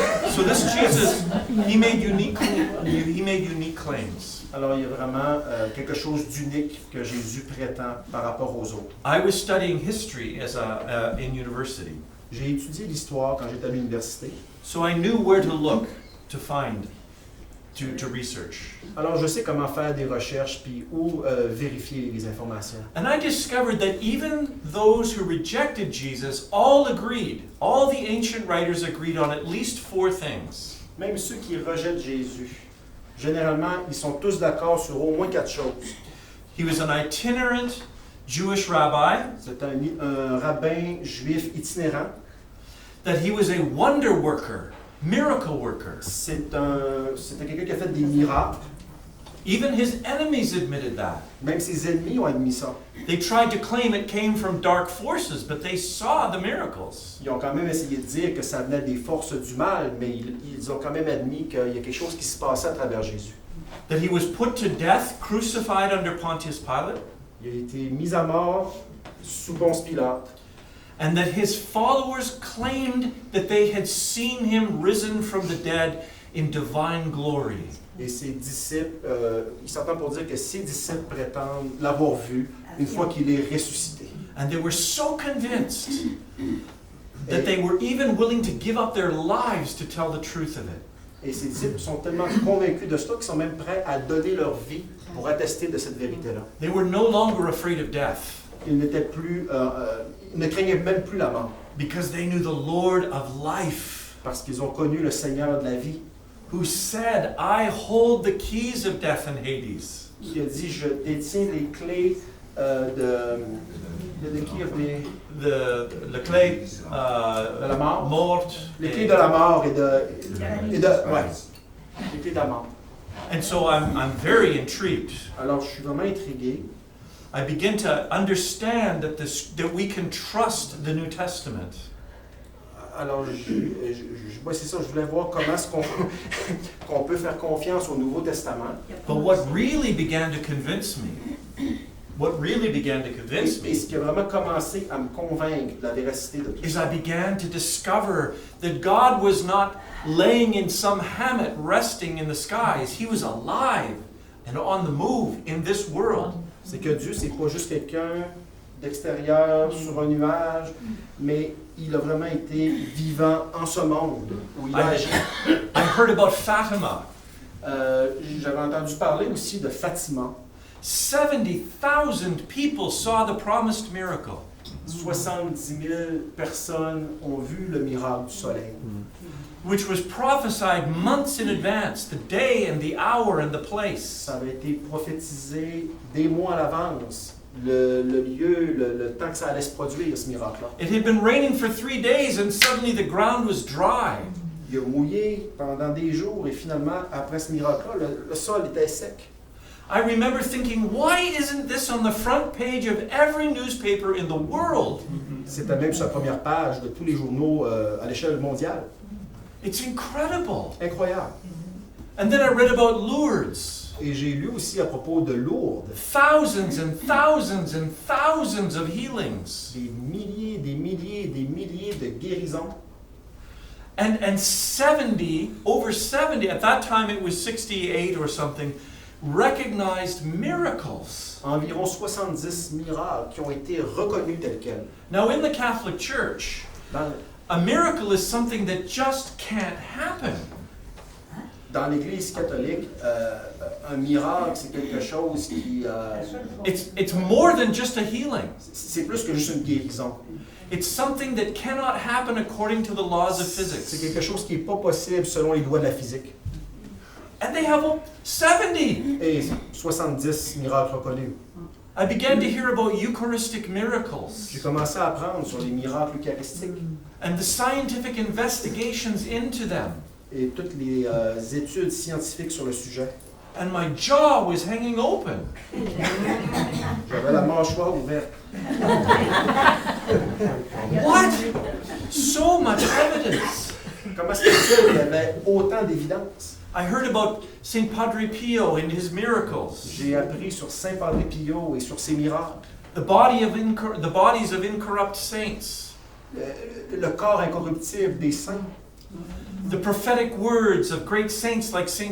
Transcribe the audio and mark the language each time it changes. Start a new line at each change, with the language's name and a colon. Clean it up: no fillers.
English: So this Jesus, he made unique claims.
French: Alors il y a vraiment quelque chose d'unique que Jésus prétend par rapport aux autres.
English: I was studying history in university,
French: J'ai étudié l'histoire quand j'étais à l'université.
English: so I knew where to look to find, to research.
French: Alors je sais comment faire des recherches puis où vérifier les informations.
English: And I discovered that even those who rejected Jesus all the ancient writers agreed on at least 4 things.
French: Même ceux qui rejettent Jésus, généralement, ils sont tous d'accord sur au moins 4 choses.
English: He was an itinerant Jewish rabbi,
French: C'est un rabbin juif itinérant.
English: that he was a wonder worker, miracle worker.
French: C'était quelqu'un qui a fait des miracles.
English: Even his enemies admitted that.
French: Même ses ennemis ont admis ça.
English: They tried to claim it came from dark forces, but they saw the miracles.
French: Ils ont quand même essayé de dire que ça venait des forces du mal, mais ils ont quand même admis qu'il y a quelque chose qui se passait à travers Jésus.
English: That he was put to death, crucified under Pontius Pilate,
French: Il a été mis à mort sous Ponce Pilate.
English: and that his followers claimed that they had seen him risen from the dead in divine glory.
French: Et ses disciples, ils s'entendent pour dire que ses disciples prétendent l'avoir vu une fois qu'il est ressuscité.
English: And they were so convinced that they were even willing to give up their lives to tell the truth of it.
French: Et ses disciples sont tellement convaincus de cela qu'ils sont même prêts à donner leur vie pour attester de cette vérité-là.
English: They were no longer afraid of death
French: Ils n'étaient plus, ils ne craignaient même plus la mort,
English: because they knew the Lord of life,
French: parce qu'ils ont connu le Seigneur de la vie,
English: who said, "I hold the keys of death and Hades."
French: qui a dit, je détiens les clés de qui a fait
English: The clay,
French: de la mort, morte. les clés de la mort et de les clés de la mort.
English: And so I'm very intrigued.
French: Alors je suis vraiment intrigué.
English: I begin to understand that we can trust the New Testament.
French: Alors c'est ça, je voulais voir comment est-ce qu'on peut faire confiance au Nouveau Testament.
English: But what really began to convince me,
French: Et ce qui a vraiment commencé à me convaincre de la véracité de tout
English: is
French: ça,
English: I began to discover that God was not laying in some hammock resting in the skies. He was alive and on the move in this world.
French: c'est que Dieu, c'est pas juste quelqu'un d'extérieur sur un nuage, mais il a vraiment été vivant en ce monde où il a agi.
English: I heard about Fatima.
French: J'avais entendu parler aussi de Fatima.
English: 70,000 people saw the promised miracle.
French: 70 000 personnes ont vu le miracle du soleil,
English: Which was prophesied months in advance, the day and the hour and the place.
French: Ça avait été prophétisé des mois à l'avance, le lieu, le temps que ça allait se produire, ce miracle-là.
English: It had been raining for 3 days and suddenly the ground was dry.
French: Il a mouillé pendant des jours et finalement, après ce miracle-là, le sol était sec.
English: I remember thinking, why isn't this on the front page of every newspaper in the world?
French: C'était même sur la première page de tous les journaux à l'échelle mondiale.
English: It's incredible.
French: Incroyable.
English: And then I read about Lourdes.
French: Et j'ai lu aussi à propos de Lourdes,
English: Thousands and thousands and thousands of healings.
French: des milliers, des milliers, des milliers de guérisons.
English: And over 70, at that time it was 68 or something, recognized miracles.
French: Environ 70 miracles qui ont été reconnus tels quels.
English: Now in the Catholic Church, a miracle is something that just can't happen.
French: Dans l'Église catholique, un miracle, c'est quelque chose qui...
English: It's more than just a healing.
French: c'est plus que juste une guérison.
English: It's something that cannot happen according to the laws of
French: C'est
English: physics.
French: quelque chose qui n'est pas possible selon les lois de la physique.
English: And they have 70.
French: Et 70 miracles reconnus.
English: I began to hear about Eucharistic miracles
French: J'ai commencé à apprendre sur les miracles eucharistiques
English: and the scientific investigations into them.
French: et toutes les études scientifiques sur le sujet.
English: And my jaw was hanging open.
French: J'avais la mâchoire ouverte.
English: What? So much evidence.
French: Comment se fait-il qu'il y avait autant d'évidence?
English: I heard about St. Padre Pio and his miracles,
French: J'ai appris sur Saint Padre Pio et sur ses miracles.
English: the bodies of incorrupt saints,
French: Le corps incorruptible des saints.
English: the prophetic words of great saints like St.